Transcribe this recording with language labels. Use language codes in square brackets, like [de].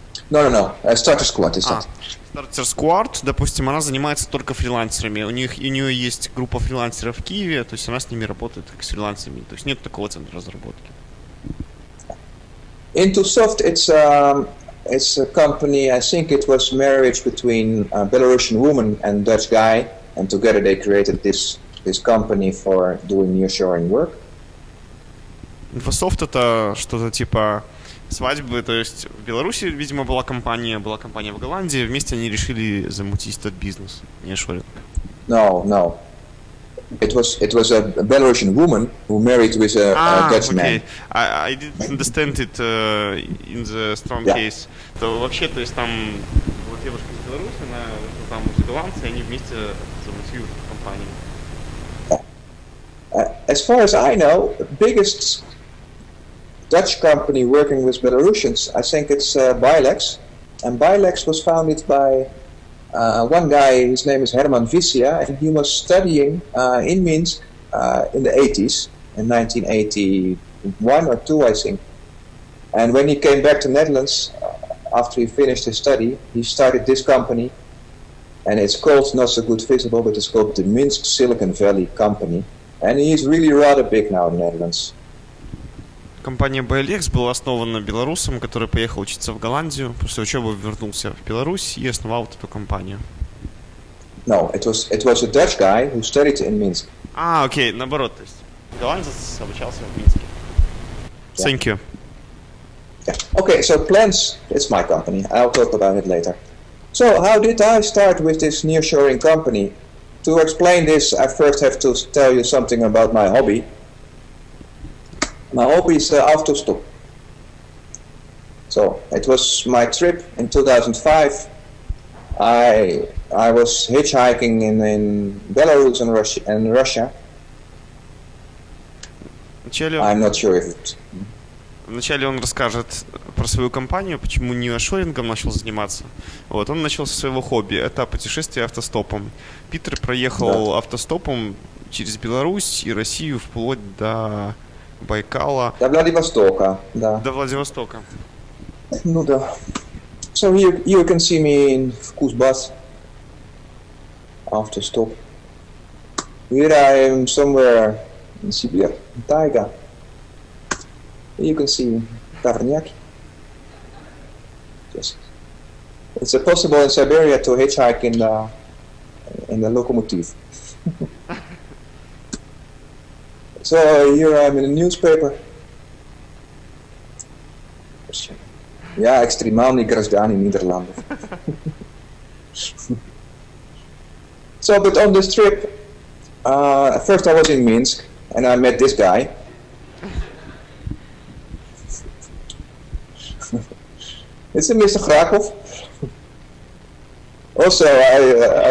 [en] No. Starter Squad is that. [ru] Starter Squad, допустим, она занимается только фрилансерами. У нее есть группа фрилансеров в Киеве, то есть она с ними работает как с фрилансерами. То есть нет такого центра разработки. [en] Intosoft, it's a company, I think it was marriage between a Belarusian woman and Dutch guy, and together they created this company for doing nearshoring work. [ru] Infosoft это что-то типа свадьбы, то есть в Беларуси, видимо, была компания в Голландии, вместе они решили замутить этот бизнес, nearshoring. [en] No. It was a Belarusian woman who married with a Dutch man. I didn't understand it in the strong case. [ru] То вообще, то есть там вот девушка из Беларуси, она там из голландцы, они вместе замутили компанию. [en] As far as I know, the biggest Dutch company working with Belarusians, I think it's Byelex, and Byelex was founded by one guy. His name is Herman Visia, and he was studying in Minsk in the 80s, in 1981 or 2, I think. And when he came back to Netherlands, after he finished his study, he started this company, and it's called, not so good visible, but it's called the Minsk Silicon Valley Company, and he's really rather big now in the Netherlands. [ru] Компания Byelex была основана белорусом, который поехал учиться в Голландию, после учебы вернулся в Беларусь и основал вот эту компанию. [en] No, it was a Dutch guy who studied in Minsk. [ru] Окей, наоборот, то есть голландец обучался в Минске. [en] Thank you. Yeah. Okay, so Plance, it's my company. I'll talk about it later. So how did I start with this nearshoring company? To explain this, I first have to tell you something about my hobby. My hobby is Автостоп. So it was my trip in 2005. I was hitchhiking in Belarus and Russia. I'm not sure if it... [ru] Вначале он расскажет про свою компанию, почему неошорингом начал заниматься. Вот, он начал со своего хобби, это путешествие автостопом. Питер проехал автостопом через Беларусь и Россию вплоть до Байкала. До Владивостока, да. До Владивостока. Ну да. [en] So here you can see me in Kuzbas. Автостоп. Here I am somewhere in Siberia, in taiga. You can see Tarniak. Yes. It's possible in Siberia to hitchhike in the locomotive. So here I'm in a newspaper. [ru] Ja, экстремальный гражданин Нидерландов. [en] So, but on this trip, At first I was in Minsk, and I met this guy. It's a Mr. Krakov. Also, I